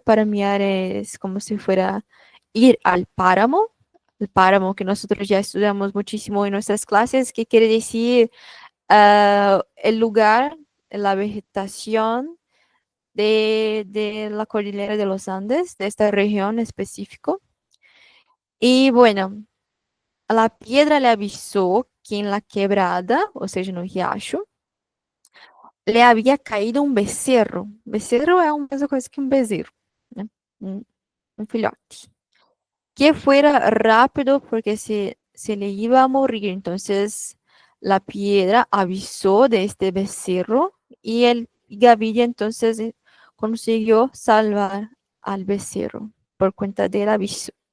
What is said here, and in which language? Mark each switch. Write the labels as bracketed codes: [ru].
[es] Paramear es como si fuera ir al páramo, el páramo que nosotros ya estudiamos muchísimo en nuestras clases, que quiere decir el lugar, la vegetación de la cordillera de los Andes, de esta región específico. Y bueno, la piedra le avisó que en la quebrada, o sea, [pt] no riacho, [es] le había caído un becerro. [pt] Becerro é a mesma coisa que um bezerro, né? Um filhote. [es] Que fuera rápido porque se le iba a morir. Entonces la piedra avisó de este becerro y el Gaviria entonces consiguió salvar al becerro por cuenta del aviso.